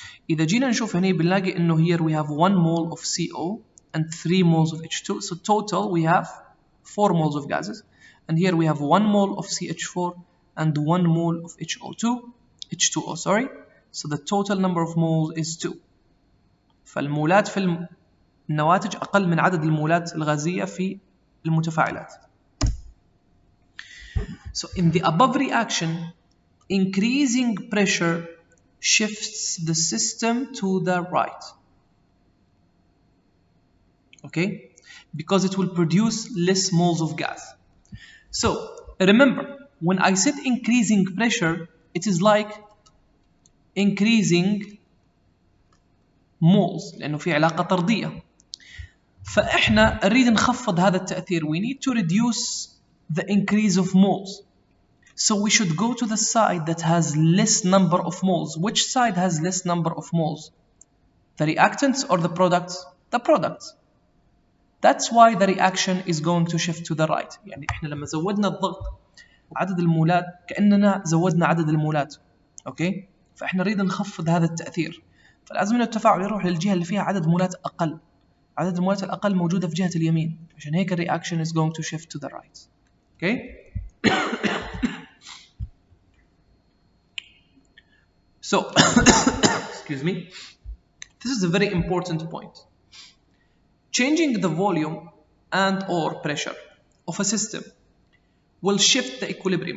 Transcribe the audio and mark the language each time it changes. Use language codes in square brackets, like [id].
[ar] إذا جينا نشوف هنا بنلاقي إنه [en] here we have 1 mole of CO and 3 moles of H2. So total we have 4 moles of gases. And here we have 1 mole of CH4 and 1 mole of H2O, sorry. So the total number of moles is 2. [ar] فالمولات في النواتج أقل من عدد المولات الغازية في المتفاعلات. [en] So in the above reaction, increasing pressure shifts the system to the right. Okay? Because it will produce less moles of gas. So remember, when I said increasing pressure, it is like increasing moles [ar] لأنه في علاقة طردية. فإحنا نريد نخفض هذا التأثير. [en] We need to reduce the increase of moles. So we should go to the side that has less number of moles. Which side has less number of moles? The reactants or the products? The products. That's why the reaction is going to shift to the right. [ar] يعني إحنا لما زودنا الضغط عدد المولات كأننا زودنا عدد المولات. أوكي؟ فإحنا نريد نخفض هذا التأثير. فلازم إنه التفاعل يروح للجهة اللي فيها عدد مولات أقل. عدد المولات الأقل موجودة في جهة اليمين. عشان هيك الرياكشن [en] is going to shift to the right. Okay? So, excuse me. This is a very important point. Changing the volume and or pressure of a system will shift the equilibrium.